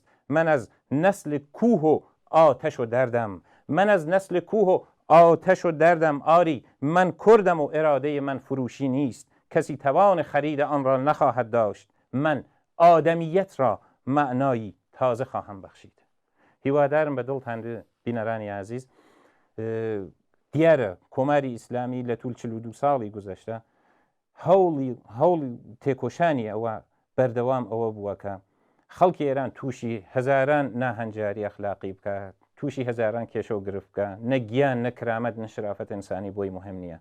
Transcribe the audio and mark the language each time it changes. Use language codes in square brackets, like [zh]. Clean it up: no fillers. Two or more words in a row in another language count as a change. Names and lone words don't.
[fa] من از نسل کوه و آتش و دردم. آری من کردم و اراده من فروشی نیست. کسی توان خرید آن را نخواهد داشت. من آدمیت را معنایی تازه خواهم بخشید. [ckb] هیوادارم به دڵتان بینەرانی عزیز دیارە کۆماری ئیسلامی لە توول 42 ساڵی گذشتە هەوڵی تێکۆشانی ئەوە بەردەوام ئەوە بووە کە خەڵکی ئێران تووشی هەزاران ناهەنجاری ئەخلاقی بکات، تووشی هەزاران کێشە و گرفت بکە، نە گیان نە کرامەت نە شرافەت ئینسانی بۆی مهم نییە.